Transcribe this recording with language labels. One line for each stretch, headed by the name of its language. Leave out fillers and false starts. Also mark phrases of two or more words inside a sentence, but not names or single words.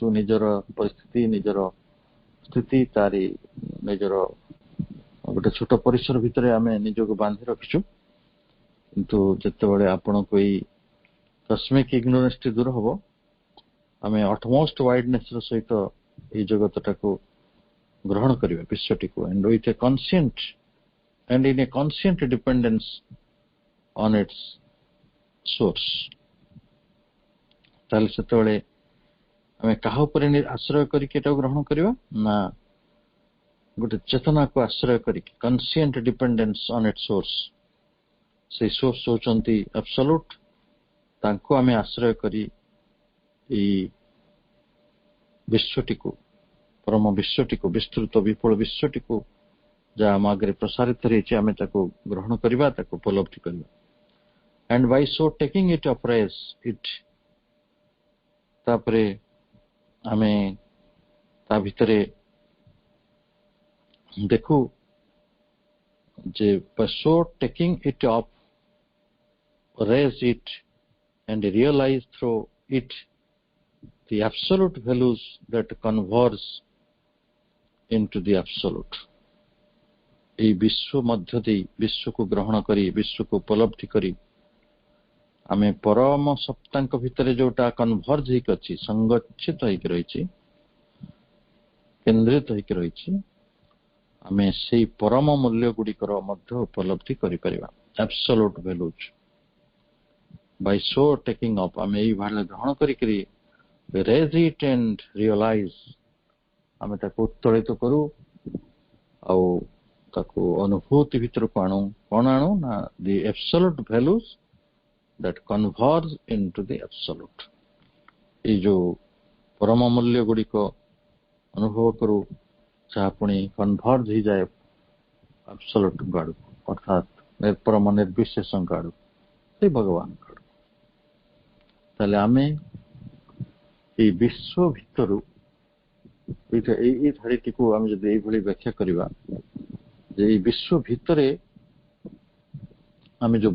Odia: ନିଜର ପରିସ୍ଥିତି, ନିଜର ସ୍ଥିତି, ତାରି ନିଜର ଗୋଟେ ଛୋଟ ପରିସର ଭିତରେ ଆମେ ନିଜକୁ ବାନ୍ଧି ରଖିଛୁ। କିନ୍ତୁ ଯେତେବେଳେ ଆପଣଙ୍କୁ ଏଇ
English: cosmic ignorance
Odia: ଦୂର ହବ, ଆମେ
English: utmost wideness
Odia: ର ସହିତ ଏଇ ଜଗତଟାକୁ ଗ୍ରହଣ କରିବା, ବିଶ୍ୱଟିକୁ,
English: and with a conscient and in a conscient dependence on its source।
Odia: ତାହେଲେ ସେତେବେଳେ ଆମେ କାହା ଉପରେ ଆଶ୍ରୟ କରିକି ଏଟାକୁ ଗ୍ରହଣ କରିବା ନା ଗୋଟେ ଚେତନାକୁ ଆଶ୍ରୟ କରିକି,
English: conscient dependence on its source।
Odia: ସେଇ ସୋର୍ସ ହଉଛନ୍ତି absolute। ତାଙ୍କୁ ଆମେ ଆଶ୍ରୟ କରି ଏଇ ବିଶ୍ୱଟିକୁ, ପରମ ବିଶ୍ୱଟିକୁ, ବିସ୍ତୃତ ବିପୁଳ ବିଶ୍ୱଟିକୁ ଯାହା ଆମ ଆଗରେ ପ୍ରସାରିତ ରହିଛି, ଆମେ ତାକୁ ଗ୍ରହଣ କରିବା, ତାକୁ ଉପଲବ୍ଧି କରିବା।
English: and by so taking it upraise it,
Odia: ତାପରେ ଆମେ ତା ଭିତରେ ଦେଖୁ ଯେ
English: by so taking it up, raise it and realize through it the absolute values that converge into the absolute।
Odia: ଏଇ ବିଶ୍ୱ ମଧ୍ୟ ଦେଇ ବିଶ୍ୱକୁ ଗ୍ରହଣ କରି, ବିଶ୍ୱକୁ ଉପଲବ୍ଧି କରି ଆମେ ପରମ ସତ୍ତାଙ୍କ ଭିତରେ ଯୋଉଟା କନଭର୍ଜ ହେଇକି ଅଛି, ସଂଗଠିତ ହେଇକି ରହିଛି, କେନ୍ଦ୍ରିତ ହେଇକି ରହିଛି, ଆମେ ସେଇ ପରମ ମୂଲ୍ୟ ଗୁଡିକର ମଧ୍ୟ ଉପଲବ୍ଧି କରିପାରିବା।
English: absolute values by so taking up,
Odia: ଆମେ ଏଇ ଭାବରେ ଗ୍ରହଣ କରିକିରି
English: raise it and realize,
Odia: ଆମେ ତାକୁ ଉତ୍ତୋଳିତ କରୁ ଆଉ ତାକୁ ଅନୁଭୂତି ଭିତରକୁ ଆଣୁ। କଣ ଆଣୁ ନା
English: the absolute values that converge into the absolute।
Odia: ଏଇ ଯୋଉ ପରମ ମୂଲ୍ୟ ଗୁଡିକ ଅନୁଭବ କରୁ, ଯାହା ପୁଣି କନଭର୍ଜ ହେଇଯାଏ absolute ଆଡକୁ, ଅର୍ଥାତ୍ ପରମ ନିର୍ବିଶେଷଙ୍କ ଆଡକୁ, ସେଇ ଭଗବାନଙ୍କ ଆଡକୁ। ତାହେଲେ ଆମେ ଏଇ ବିଶ୍ୱ ଭିତରୁ ଏଇ ଧାଡ଼ିଟିକୁ ଆମେ ଯଦି ଏଇଭଳି ବ୍ୟାଖ୍ୟା କରିବା ଯେ ଏଇ ବିଶ୍ୱ ଭିତରେ ଆମେ ଯୋଉ